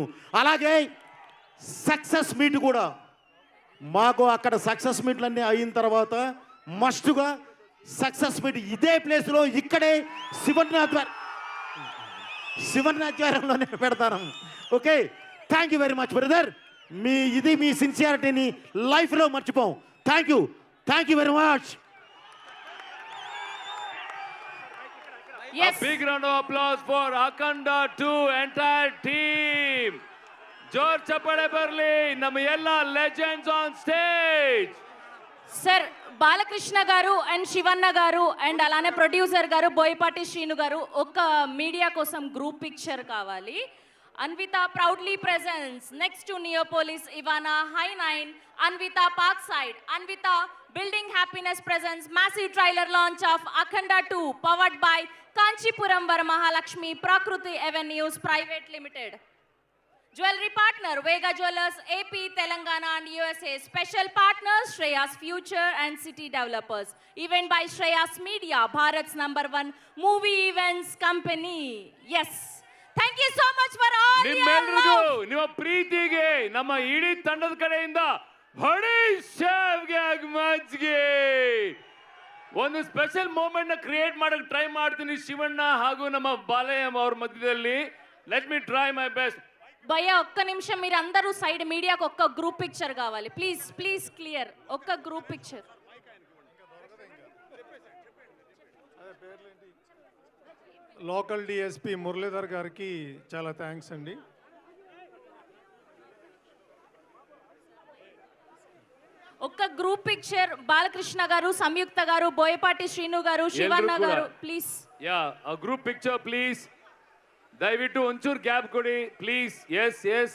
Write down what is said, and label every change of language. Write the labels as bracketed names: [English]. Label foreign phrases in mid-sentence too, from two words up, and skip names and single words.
[Telugu] అలాగే [English] success meet [Telugu] కూడా మాకు అక్కడ సక్సెస్ మీట్లన్నీ అయిన తర్వాత మస్టుగా [English] success meet [Telugu] ఇదే ప్లేస్లో ఇక్కడే శివనాధ్వర్యంలోనే పెడతాను. [English] okay, thank you very much brother. [Telugu] మీ సిన్సియారిటీని లైఫ్లో మర్చిపోం. [English] thank you very much. A big round of applause for Akhanda 2 entire team. [Kannada] ಜೋರ್ ಚಪ್ಪಾಳೆ ಬರಲಿ ನಮ್ಮ ಎಲ್ಲ [English] legends on stage. [Telugu] సార్ బాలకృష్ణ గారు అండ్ శివన్న గారు అండ్ అలానే ప్రొడ్యూసర్ గారు బోయపాటి శ్రీను గారు ఒక మీడియా కోసం [English] group picture [Telugu] కావాలి. [English] Anvita proudly presence next to Neopolis Ivana Hi 9 Anvita Park Side. Anvita building happiness presence massive trailer launch of Akhanda 2 powered by Kanchipuram Varamahalakshmi Prakriti Avenues Private Limited. Jewelry partner Vega Jewelers AP Telangana and USA. Special partners Shreyas Future and City Developers. Event by Shreyas Media, Bharat's #1 movie events company. Yes, thank you so much for all your [Kannada] ನಿಮ್ಮೆಲ್ಲರಿಗೂ [English] love. [Kannada] ನಿಮ್ಮ ಪ್ರೀತಿಗೆ ನಮ್ಮ ಇಡೀ ತಂಡದ ಕಡೆಯಿಂದ ಹೊಡಿ ಶೇವ್ಗೆ ಮಜ್ಗೆ ಒಂದು [English] special moment [Kannada] ನ ಕ್ರಿಯೇಟ್ ಮಾಡಕ್ಕೆ ಟ್ರೈ ಮಾಡ್ತೀನಿ ಶಿವಣ್ಣ ಹಾಗೂ ನಮ್ಮ ಬಾಲಯ್ಯ ಅವ್ರ ಮಧ್ಯದಲ್ಲಿ. [English] let me try my best. [Telugu] భయ్యా ఒక్క నిమిషం, మీరు అందరూ సైడ్ మీడియాకి ఒక్క [English] group picture [Telugu] కావాలి ప్లీజ్. [English] please clear, ఒక్క group picture. [Telugu] లోకల్ డిఎస్పి మురళీధర్ గారికి చాలా థ్యాంక్స్ అండి. ఒక్క [English] group picture [Telugu] బాలకృష్ణ గారు, సంయుక్త గారు, బోయపాటి శ్రీను గారు, శివన్న గారు ప్లీజ్. [English] ya group picture please. [Kannada] దయವಿಟ್ಟು ಒಂಚೂರು ಗ್ಯಾಪ್ ಕೊಡಿ ಪ್ಲೀಸ್. ಎಸ್